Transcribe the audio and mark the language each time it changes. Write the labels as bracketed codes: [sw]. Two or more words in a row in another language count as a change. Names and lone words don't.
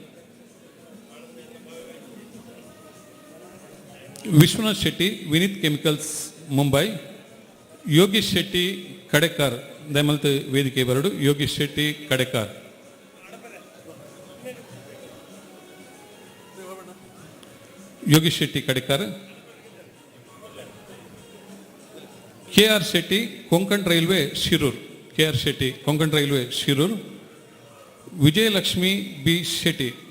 [tcy] ವಿಶ್ವನಾಥ್ ಶೆಟ್ಟಿ ವಿನೀತ್ ಕೆಮಿಕಲ್ಸ್ ಮುಂಬೈ, ಯೋಗೀಶ್ ಶೆಟ್ಟಿ ಕಡೆಕಾರ್ ದಯಮಲ್ತ ವೇದಿಕೆ ಬರಡು, ಯೋಗೀಶ್ ಶೆಟ್ಟಿ ಕಡೆಕಾರ್ ಯೋಗೀಶ್ ಶೆಟ್ಟಿ ಕಡಿಕಾರ್, KR ಶೆಟ್ಟಿ ಕೊಂಕಣ್ ರೈಲ್ವೆ ಶಿರೂರ್, KR ಶೆಟ್ಟಿ ಕೊಂಕಣ್ ರೈಲ್ವೆ ಶಿರೂರ್, ವಿಜಯಲಕ್ಷ್ಮಿ ಬಿ ಶೆಟ್ಟಿ,